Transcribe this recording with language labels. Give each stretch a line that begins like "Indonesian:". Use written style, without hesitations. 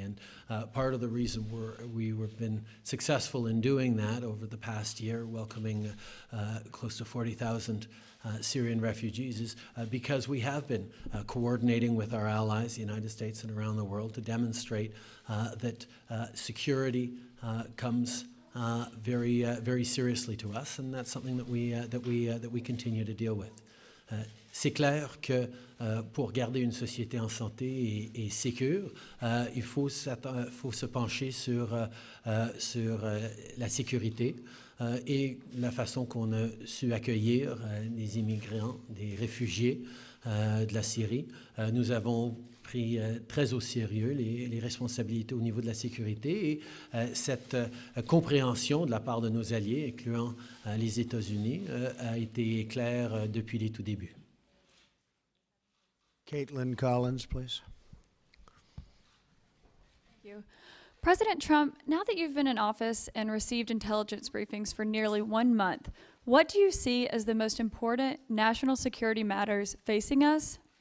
English: And part of the reason we've been successful in doing that over the past year, welcoming close to 40,000 Syrian refugees, is because we have been coordinating with our allies, the United States and around the world, to demonstrate that security comes very, very seriously to us, and that's something that we continue to deal with.
French: C'est clair que pour garder une société en santé et sécure, il faut se pencher sur la sécurité et la façon qu'on a su accueillir des immigrants, des réfugiés de la Syrie. Nous avons pris très au sérieux les responsabilités au niveau de la sécurité et cette compréhension de la part de nos alliés, incluant les États-Unis, a été claire depuis les tout débuts.
English: Caitlin Collins, please. Thank you. President Trump, now that you've been in office and received intelligence briefings for nearly 1 month, what do you see as the most important national security matters facing us?